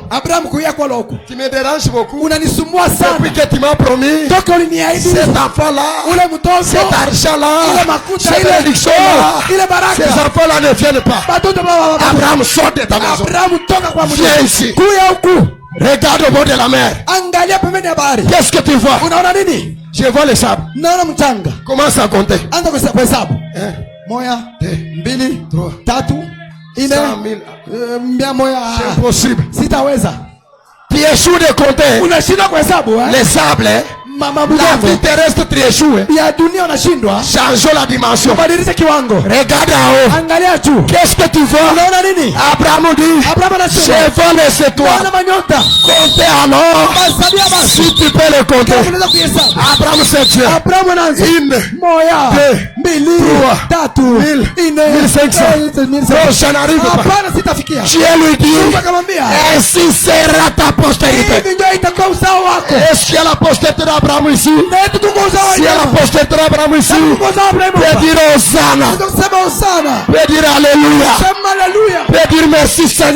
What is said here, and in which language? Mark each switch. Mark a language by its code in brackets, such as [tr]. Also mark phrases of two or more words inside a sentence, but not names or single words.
[fr] Tu me déranges beaucoup. Depuis que tu m'as promis cet enfant-là, cet argent-là, cette bénédiction-là, ces enfants-là ne viennent pas. Abraham sort de ta maison. Viens ici. Regarde au bord de la mer. Qu'est-ce que tu vois? Je vois le sable. Commence à compter. [sw] Moya, mbili, tatu, ine, [fr] c'est impossible. [sw] Sitaweza. [fr] Tu échoues de compter. [sw] Unashindwa kuhesabu, [fr] les sables, la vie terrestre tu échoues. [sw] Ya dunia unashindwa. [fr] Changeons la dimension. [sw] Badilisha kiwango. [fr] Regarde en haut. [sw] Angalia juu. [fr] Qu'est-ce que tu vois? [sw] Unaona nini? [fr] Abraham dit, je vois les étoiles. Comptez alors. Si tu peux les compter. Abraham c'est Dieu. Une, [sw] moya, [fr] deux, [sw] mbili, tatu, [fr] 1500. Non, je n'arrive pas. Dieu lui dit, ainsi sera ta postérité. Est-ce qu'il y a la postérité d'Abraham ici? S'il y a la postérité d'Abraham ici, peut dire Hosanna, peut dire Alléluia, peut dire merci Seigneur.